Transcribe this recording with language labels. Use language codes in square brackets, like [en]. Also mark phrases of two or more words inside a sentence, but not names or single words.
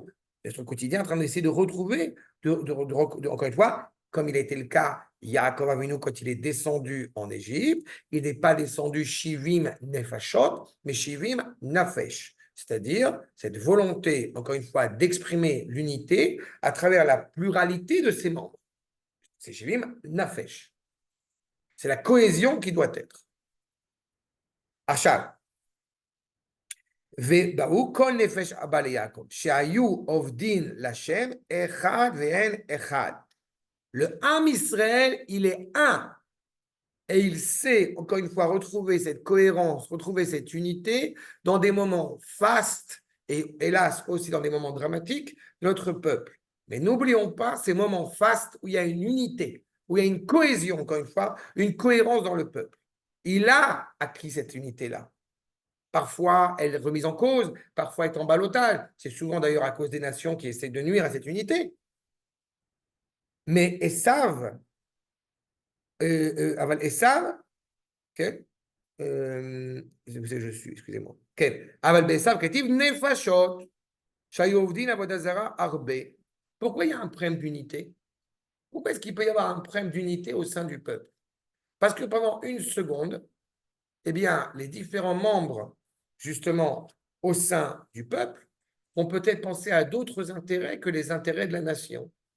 [fr] Mais sur le quotidien, en train d'essayer de retrouver, encore une fois, comme il a été le cas, Yaakov Avinu, quand il est descendu en Égypte, il n'est pas descendu [he] שבעים נפשות, [fr] mais [he] שבעים נפש. [fr] C'est-à-dire cette volonté, encore une fois, d'exprimer l'unité à travers la pluralité de ses membres. C'est [he] שבעים נפש. [fr] C'est la cohésion qui doit être. Achal. [he] ובאו כל נפש אבא ליעקב, שהיו עובדין לשם אחד ואין אחד. [fr] Le [he] עם ישראל, [fr] il est un. Et il sait, encore une fois, retrouver cette cohérence, retrouver cette unité dans des moments fastes et hélas aussi dans des moments dramatiques de notre peuple. Mais n'oublions pas ces moments fastes où il y a une unité, où il y a une cohésion, encore une fois, une cohérence dans le peuple. Il a acquis cette unité-là. Parfois, elle est remise en cause, parfois elle est en ballottage. C'est souvent d'ailleurs à cause des nations qui essaient de nuire à cette unité. Mais Esav, כן? je suis, excusez-moi. [he] כן, אבל בעשיו כתיב נפשות שהיו עובדין עבודה זרה הרבה. [fr] Pourquoi il y a un problème d'unité? Pourquoi est-ce qu'il peut y avoir un problème d'unité au sein du peuple? Parce que pendant une seconde, eh bien, les différents membres, justement, au sein du peuple, ont peut-être pensé à d'autres intérêts que les intérêts de la nation.